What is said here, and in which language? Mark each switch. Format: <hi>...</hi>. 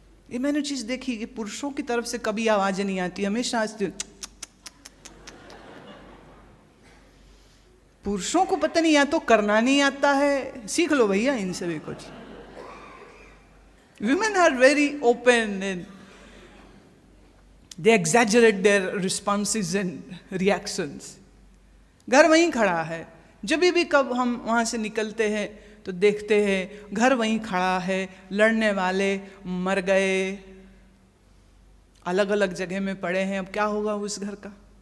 <hi>ये मैंने चीज देखी कि पुरुषों की तरफ से कभी आवाजें नहीं आती, हमेशा पुरुषों को पता नहीं, या तो करना नहीं आता है, सीख लो भैया इनसे भी कुछ।</hi> <en>Women are very open and they exaggerate their responses and reactions.</en> <hi>घर वहीं खड़ा है। जब भी कब हम वहां से निकलते हैं तो देखते हैं घर वहीं खड़ा है, लड़ने वाले मर गए, अलग अलग जगह में पड़े हैं। अब क्या होगा उस घर का?</hi>